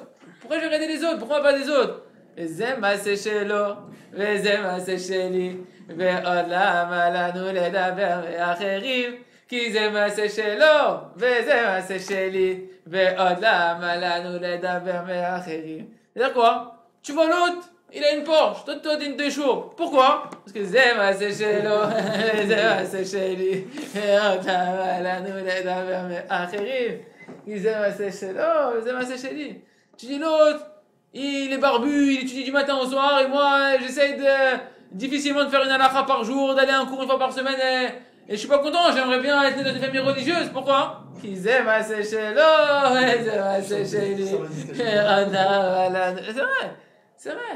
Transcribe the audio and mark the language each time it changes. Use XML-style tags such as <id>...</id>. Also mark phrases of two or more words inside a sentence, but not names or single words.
<fr>Pourquoi pas les autres?</fr> <he>זה מעשה שלו, זה מעשה שלי, ועוד למה לנו לדבר מאחרים. כי זה מעשה שלו, וזה מעשה שלי, ועוד למה לנו לדבר מאחרים.</he> <fr>C'est-à-dire quoi? Tu vois l'autre, il a une Porsche, toi t'as une Peugeot. Pourquoi? Parce que</fr> <he>זה מעשה שלו, וזה מעשה שלי, ועוד למה לנו לדבר מאחרים. כי זה מעשה שלו, וזה מעשה שלי.</he> <fr>Tu dis l'autre, il est barbu, il étudie du matin au soir, et moi j'essaye difficilement de faire une halakha par jour, d'aller à un cours une fois par semaine. Et je suis pas content, j'aimerais bien être né dans une famille religieuse. Pourquoi? C'est vrai. C'est vrai.</fr>